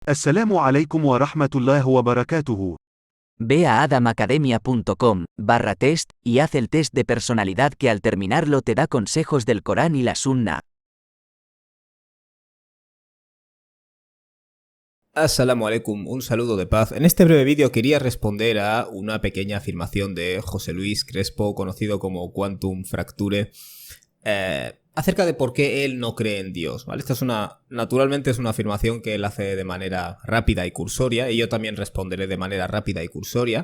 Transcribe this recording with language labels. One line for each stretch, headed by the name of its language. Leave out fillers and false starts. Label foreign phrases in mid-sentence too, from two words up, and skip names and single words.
Arabic: السلام عليكم ورحمة الله وبركاته.
Spanish: Ve a adamacademia.com/test y haz el test de personalidad que al terminarlo te da consejos del Corán y la Sunna.
Arabic: السلام عليكم,
Spanish: un saludo de paz. En este breve vídeo quería responder a una pequeña afirmación de José Luis Crespo, conocido como Quantum Fracture, acerca de por qué él no cree en Dios, ¿vale? Naturalmente es una afirmación que él hace de manera rápida y cursoria, y yo también responderé de manera rápida y cursoria.